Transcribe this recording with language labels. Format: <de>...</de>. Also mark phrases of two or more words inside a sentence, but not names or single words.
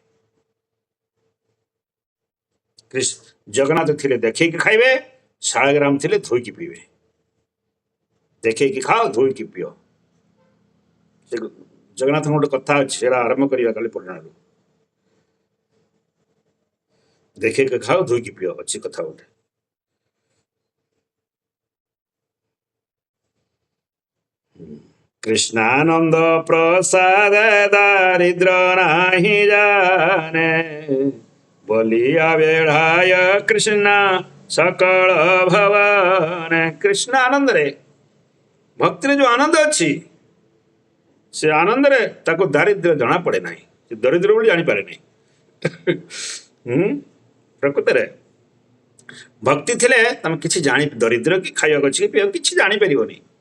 <or>ଜଗନ୍ନାଥ ଥିଲେ ଦେଖେଇକି ଖାଇବେ, ଶାଳଗ୍ରାମ ଥିଲେ ଧୋଇକି ପିଇବେ। ଦେଖେଇକି ଖାଅ, ଧୋଇକି ପିଅ। ସେ ଜଗନ୍ନାଥଙ୍କ ଗୋଟେ କଥା ଅଛି, ସେଟା ଆରମ୍ଭ କରିବା କାଲି ପୁରାଣରୁ। ଦେଖେଇକି ଖାଅ, ଧୋଇକି ପିଅ, ଅଛି କଥା ଗୋଟେ।</or> <bn>কৃষ্ণানন্দ প্রসাদ দারিদ্র নাহি জানে, বলিয়া বেড়ায় কৃষ্ণ সকল ভবন।</bn> <or>কৃষ্ণ ଆନନ୍ଦରେ, ଭକ୍ତିରେ ଯୋଉ ଆନନ୍ଦ ଅଛି, ସେ ଆନନ୍ଦରେ ତାକୁ ଦାରିଦ୍ର୍ୟ ଜଣା ପଡେ ନାହିଁ, ସେ ଦରିଦ୍ର ବୋଲି ଜାଣିପାରେ ନାହିଁ। ପ୍ରକୃତରେ ଭକ୍ତି ଥିଲେ ତମେ କିଛି ଜାଣି, ଦରିଦ୍ର କି ଖାଇବାକୁ ଅଛି କି ପିଇବାକୁ କିଛି ଜାଣିପାରିବନି।</or>